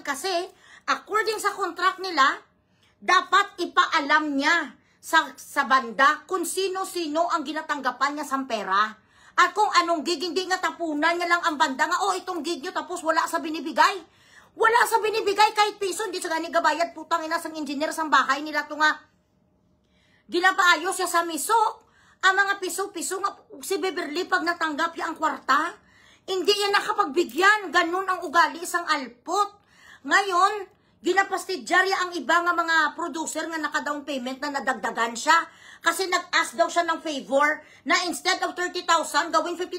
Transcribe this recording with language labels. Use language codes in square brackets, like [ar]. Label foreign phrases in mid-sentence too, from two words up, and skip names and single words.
[tl] Kasi according sa contract nila, dapat ipaalam niya sa banda kung sino-sino ang ginatanggapan niya sa pera. At kung anong gig, hindi nga tapunan niya lang ang banda nga, oh, itong gig niyo tapos wala sa binibigay. Wala sa binibigay kahit piso, [hil] hindi sa gani gabayad, [tl] putang ina [hil] sang engineer sang bahay nila to nga. Ginapaayos siya sa misok. Ang mga piso-piso nga si Beverly pag natanggap niya ang kwarta, hindi yan nakapagbigyan. Ganun ang ugali isang alpot. Ngayon, ginapastidjarya ang iba nga mga producer nga naka- [en] down payment [hil] na nadagdagan siya. [tl] Kasi nag-ask daw siya ng favor na [en] instead of [tl] 30,000, gawin 50,000.